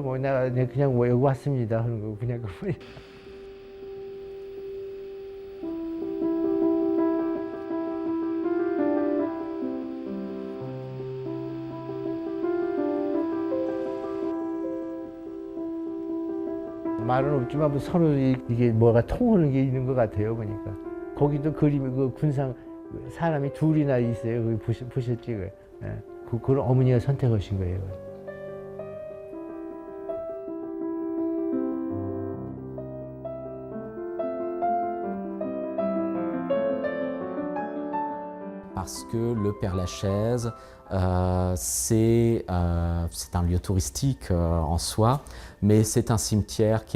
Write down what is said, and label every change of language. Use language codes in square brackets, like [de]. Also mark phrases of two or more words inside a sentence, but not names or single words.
[ko] 뭐 내가 그냥 뭐 여기 왔습니다 하는 거 그냥 그 말은 없지만 뭐 서로 이게 뭐가 통하는 게 있는 것 같아요. 보니까 거기도 그림이 그 군상 사람이 둘이나 있어요. 거기 보셨지? 예. 그걸 어머니가 선택하신 거예요. [fr] Parce que le Père-Lachaise, c'est un lieu touristique en soi, mais c'est un cimetière qui